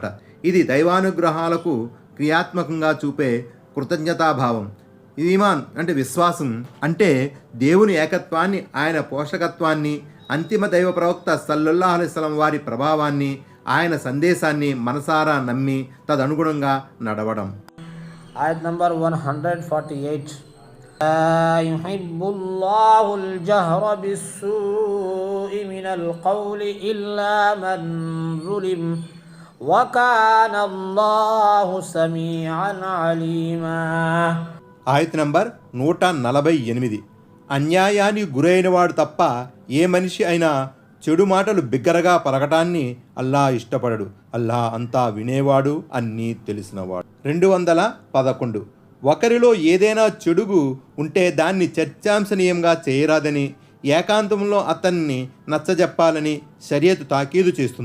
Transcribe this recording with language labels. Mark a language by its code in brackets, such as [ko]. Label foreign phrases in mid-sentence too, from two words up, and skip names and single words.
[te] ఇది దైవానుగ్రహాలకు క్రియాత్మకంగా చూపే కృతజ్ఞతాభావం. ఈమాన్ అంటే విశ్వాసం, అంటే దేవుని ఏకత్వాన్ని, ఆయన పోషకత్వాన్ని, అంతిమ దైవ ప్రవక్త [ar] صلى الله عليه وسلم [te] వారి ప్రభావాన్ని, ఆయన సందేశాన్ని మనసారా నమ్మి తదనుగుణంగా నడవడం. [en] Ayat number 148. [ar] لا يحب الله الجهر بالسوء من القول إلا من ظلم وكان الله سميعا عليما. [te] ఆయత్ నంబర్ 148. అన్యాయానికి గురైనవాడు తప్ప ఏ మనిషి అయినా చెడు మాటలు బిగ్గరగా పలకటాన్ని అల్లా ఇష్టపడడు. అల్లా అంతా వినేవాడు, అన్నీ తెలిసినవాడు. 211. ఒకరిలో ఏదైనా చెడుగు ఉంటే దాన్ని చర్చాంశనీయంగా చేయరాదని, ఏకాంతంలో అతన్ని నచ్చజెప్పాలని షరియతు తాకీదు చేస్తుంది.